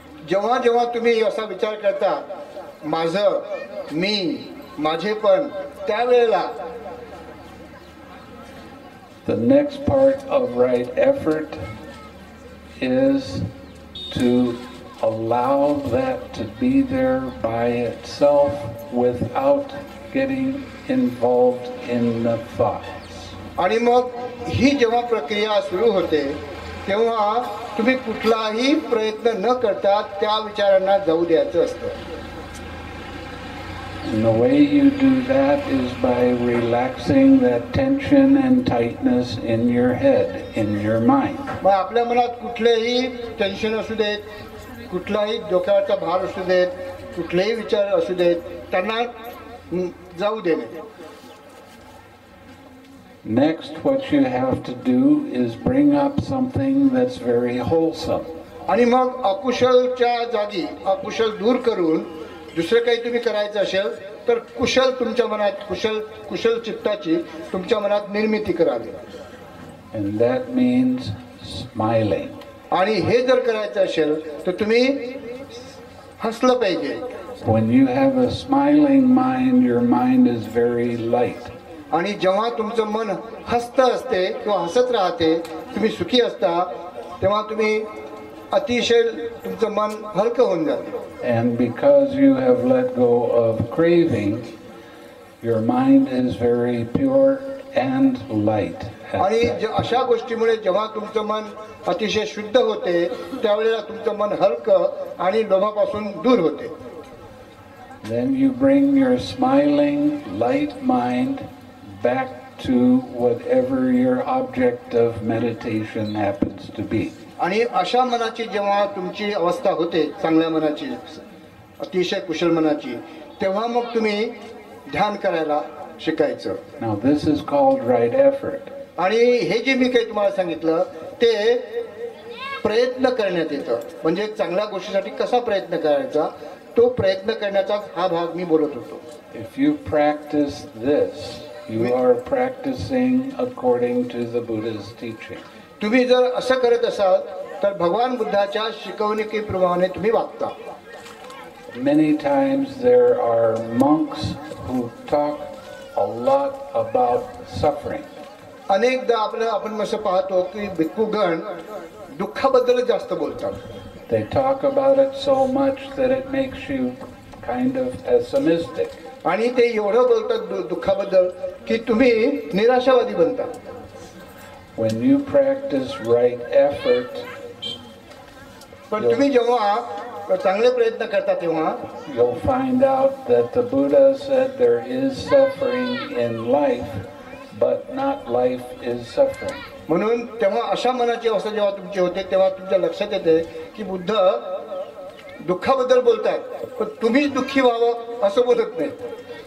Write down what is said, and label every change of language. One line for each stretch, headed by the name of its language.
Marathi: जेव्हा जेव्हा तुम्ही असा विचार करता माझं, मी, माझेपण, त्यावेळेला
English: The next part of right effort is to allow that to be there by itself without getting involved in the thoughts.
Marathi: आणि मग ही जेव्हा प्रक्रिया सुरू होते तेव्हा तुम्ही कुठलाही प्रयत्न न करता त्या विचारांना जाऊ द्यायचं असतं.
English: And the way you do that is by relaxing that tension and tightness in your head, in your mind.
Marathi: मग आपल्या मनात कुठलेही टेन्शन असू देत, कुठलाही डोक्यावरचा भार असू देत, कुठलेही विचार असू देत, त्यांना जाऊ देणे.
English: Next, what you have to do is bring up something that's very wholesome.
Marathi: आणि मग अकुशलच्या जागी अकुशल दूर करून दुसरं काही तुम्ही करायचं असेल तर कुशल तुमच्या मनात कुशल चित्ताची तुमच्या मनात निर्मिती करावी.
English: And that means smiling.
Marathi: आणि हे जर करायचं असेल तर तुम्ही हसलं पाहिजे.
English: When you have a smiling mind, your mind is very light.
Marathi: आणि जेव्हा तुमचं मन हसतं असते किंवा हसत राहते, तुम्ही सुखी असता, तेव्हा तुम्ही अतिशय तुमचं मन हलकं होऊन जाते.
English: And because you have let go of craving, your mind is very pure and light.
Marathi: आणि अशा गोष्टीमुळे जेव्हा तुमचं मन अतिशय शुद्ध होते, त्यावेळेला तुमचं मन हलकं आणि लोभापासून दूर होते.
English: Then you bring your smiling, light mind back to whatever your object of meditation happens to be.
Marathi: आणि अशा मनाची जेव्हा तुमची अवस्था होते, चांगल्या मनाची, अतिशय कुशल मनाची, तेव्हा मग तुम्ही ध्यान करायला शिकायचं.
English: Now this is called right effort.
Marathi: आणि हे जे मी काही तुम्हाला सांगितलं ते प्रयत्न करण्यात येतं. म्हणजे चांगल्या गोष्टीसाठी कसा प्रयत्न करायचा, तो प्रयत्न करण्याचा हा भाग मी बोलत होतो.
English: If you practice this, you are practicing according to the Buddha's teaching.
Marathi: तुम्ही जर असं करत असाल तर भगवान बुद्धाच्या शिकवणुकीप्रमाणे तुम्ही वागता.
English: Many times there are monks who talk a lot about suffering.
Marathi: अनेकदा आपण असं पाहतो की भिक्खूगण दुःखाबद्दल जास्त बोलतात.
English: They talk about it so much that it makes you kind of pessimistic.
Marathi: आणि ते एवढं बोलतात दुःखाबद्दल की तुम्ही निराशावादी बनता.
English: When you practice right effort,
Marathi: पण तुम्ही जेव्हा चांगले प्रयत्न करता तेव्हा
English: you'll find out that the Buddha said there is suffering in life, but not life is suffering.
Marathi: म्हणून तेव्हा अशा मनाची अवस्था जेव्हा तुमची होते तेव्हा तुमच्या लक्षात येते की बुद्ध दुःखाबद्दल बोलतात, पण तुम्ही दुःखी व्हावं असं बोलत नाही.